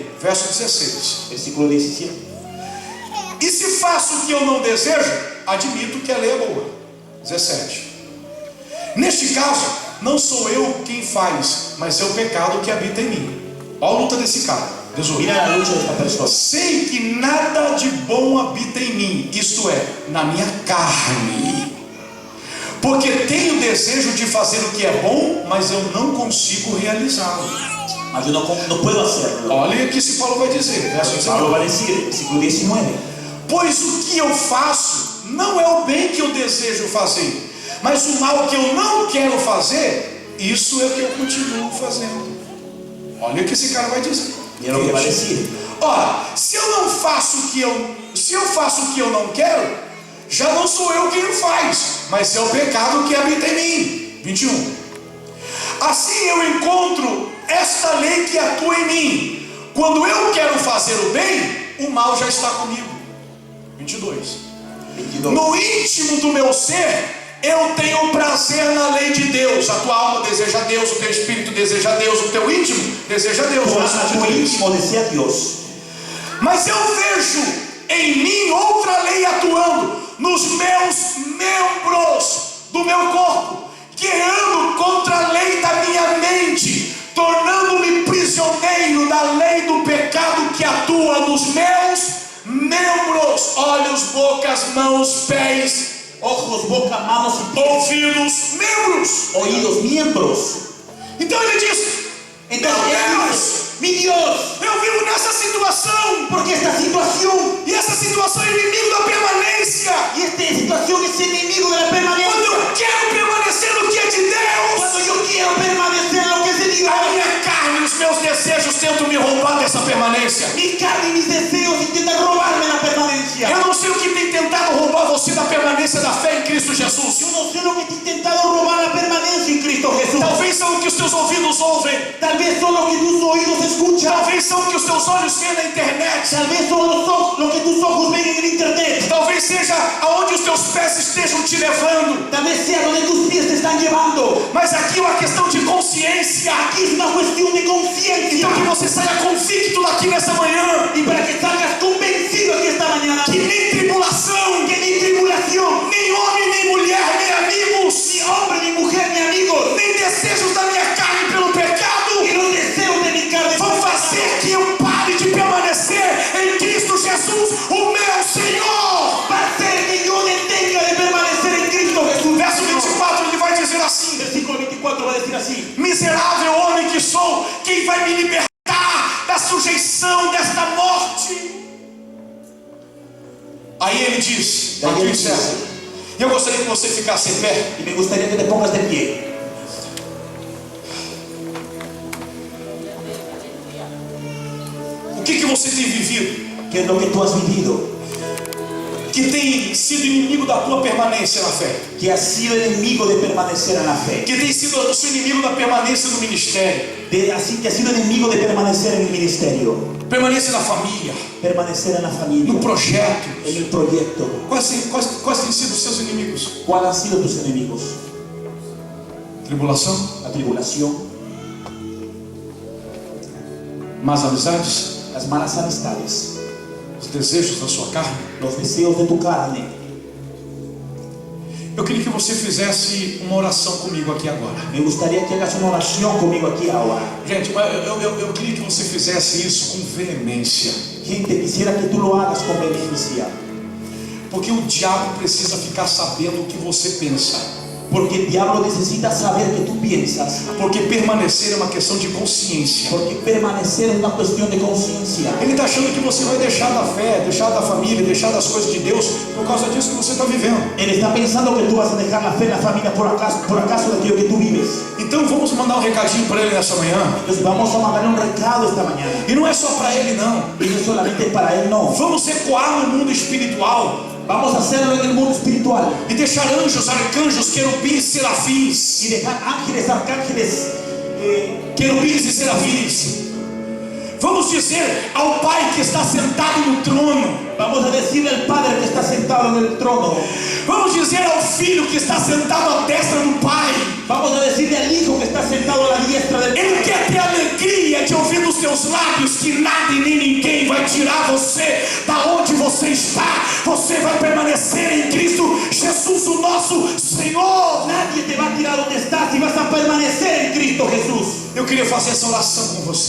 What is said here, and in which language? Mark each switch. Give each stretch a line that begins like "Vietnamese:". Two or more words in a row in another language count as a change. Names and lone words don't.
Portuguese: Verso 16.
Spanish: Versículo 17.
Portuguese: E se faço o que eu não desejo, admito que a lei é boa. 17. Neste caso, não sou eu quem faz, mas é o pecado que habita em mim. Olha a luta desse cara. 18.
Spanish: Mira la lucha de esta persona.
Portuguese: Sei que nada de bom habita em mim, isto é, na minha carne. Porque tenho desejo de fazer o que é bom, mas eu não consigo realizá-lo.
Spanish: Mas yo no puedo hacerlo.
Portuguese: Olha o que esse Paulo vai dizer. Verso 19.
Spanish: Pablo va a decir, versículo 19.
Portuguese: Pois o que eu faço, não é o bem que eu desejo fazer, mas o mal que eu não quero fazer, isso é o que eu continuo fazendo. Olha o que esse cara vai dizer.
Spanish: Mira lo que va a decir.
Portuguese: Ora, se eu faço o que eu não quero, já não sou eu quem o faz, mas é o pecado que habita em mim. 21. Assim eu encontro esta lei que atua em mim: quando eu quero fazer o bem, o mal já está comigo. 22. No íntimo do meu ser, eu tenho prazer na lei de Deus. A tua alma deseja Deus, o teu espírito deseja Deus, o teu íntimo deseja Deus.
Spanish: Tu íntimo desea Dios.
Portuguese: Mas eu vejo em mim outra lei atuando nos meus membros do meu corpo, guerreando contra a lei da minha mente, tornando-me prisioneiro da lei do pecado que atua nos meus membros: olhos, bocas, mãos, pés,
Spanish: Ojos, boca, manos y pies.
Portuguese: ouvidos, membros.
Spanish: Oídos, miembros.
Portuguese: Então ele diz:
Spanish: Entonces,
Portuguese: meu Deus,
Spanish: mi Dios,
Portuguese: eu vivo nessa situação,
Spanish: porque esta situación,
Portuguese: e essa situação é inimigo da permanência.
Spanish: y esta situación es enemigo de la
Portuguese: Quando
Spanish: permanencia.
Portuguese: eu quero permanecer no que é de Deus,
Spanish: Cuando yo quiero permanecer en lo que es de Dios,
Portuguese: a minha carne e os meus desejos tentam me roubar dessa permanência.
Spanish: mi carne y mis deseos intentan robarme la permanencia.
Portuguese: Eu não sei o que tem tentado roubar você da permanência da fé em Cristo Jesus.
Spanish: Yo no sé lo que te ha intentado robar la permanencia en Cristo Jesús.
Portuguese: Talvez são o que os teus ouvidos ouvem,
Spanish: Tal vez son lo que tus oídos escuchan.
Portuguese: talvez são o que os teus olhos veem na internet,
Spanish: Tal vez son lo que tus ojos ven en el internet.
Portuguese: talvez seja aonde os teus pés estejam te levando.
Spanish: Tal vez sea donde tus pies te están llevando.
Portuguese: Mas aqui é uma questão de consciência.
Spanish: Aquí es una cuestión de conciencia.
Portuguese: Então que você saia convicto daqui nessa manhã,
Spanish: Y para que salgas convencido aquí esta mañana,
Portuguese: que nem tribulação,
Spanish: que ni tribulación,
Portuguese: nem homem, nem mulher, nem amigos,
Spanish: ni hombre, ni mujer, ni amigos,
Portuguese: nem desejos da minha carne pelo pecado
Spanish: ni los deseos de mi carne
Portuguese: vão fazer que eu pare de permanecer em Cristo Jesus, o meu Senhor.
Spanish: va a hacer que yo detenga de permanecer en Cristo Jesús.
Portuguese: Verso 24 ele vai dizer assim:
Spanish: Versículo 24 va a decir así:
Portuguese: miserável homem que sou, quem vai me libertar da sujeição desta morte? Aí ele diz, Daí aqui ele encerra. diz. E eu gostaria que você ficasse em pé.
Spanish: Y me gustaría que te pongas de pie.
Portuguese: O que você tem vivido
Spanish: ¿Qué es lo que tú has vivido?
Portuguese: que tem sido inimigo da tua permanência na fé?
Spanish: Que has sido enemigo de permanecer en la fe.
Portuguese: Que tem sido o seu inimigo da permanência no ministério?
Spanish: Así que has sido enemigo de permanecer en el ministerio.
Portuguese: Permanência na família,
Spanish: Permanecer en la familia.
Portuguese: no projeto.
Spanish: En el proyecto.
Portuguese: Quais têm sido os seus inimigos?
Spanish: ¿Cuáles han sido tus enemigos?
Portuguese: Tribulação,
Spanish: La tribulación,
Portuguese: más amizades,
Spanish: las malas amistades,
Portuguese: os desejos da sua carne.
Spanish: los deseos de tu carne.
Portuguese: Eu queria que você fizesse uma oração comigo aqui agora.
Spanish: Me gustaría que hagas una oración conmigo aquí ahora.
Portuguese: Gente, eu queria que você fizesse isso com veemência,
Spanish: Gente, quisiera que tú lo hagas con vehemencia.
Portuguese: porque o diabo precisa ficar sabendo o que você pensa.
Spanish: Porque el diablo necesita saber que tú piensas.
Portuguese: Porque permanecer é uma questão de consciência.
Spanish: Porque permanecer es una cuestión de conciencia.
Portuguese: Ele está achando que você vai deixar da fé, deixar da família, deixar das coisas de Deus por causa disso que você está vivendo.
Spanish: Él está pensando que tú vas a dejar la fe en la familia por acaso de aquello que tú vives.
Portuguese: Então vamos mandar um recadinho para ele nessa manhã.
Spanish: Entonces vamos a mandarle un recado esta mañana.
Portuguese: E não é só para ele não.
Spanish: Y no solamente para él, no.
Portuguese: Vamos ecoar no mundo espiritual
Spanish: Vamos a hacerlo en el mundo espiritual.
Portuguese: e deixar anjos, arcanjos, querubins, serafins,
Spanish: Y dejar ángeles, arcángeles,
Portuguese: querubins e serafins. Vamos dizer ao Pai que está sentado no trono.
Spanish: vamos a decirle al Padre que está sentado en el trono.
Portuguese: Vamos dizer ao Filho que está sentado à destra do Pai.
Spanish: Vamos a decirle al Hijo que está sentado a la diestra del
Portuguese: Ele
Spanish: Padre.
Portuguese: quer ter alegria de ouvir dos teus lábios que nada e nem ninguém vai tirar você da onde você está. Você vai permanecer em Cristo Jesus, o nosso Senhor.
Spanish: Nadie te va a tirar donde estás y vas a permanecer en Cristo Jesús.
Portuguese: Eu queria fazer essa oração com você.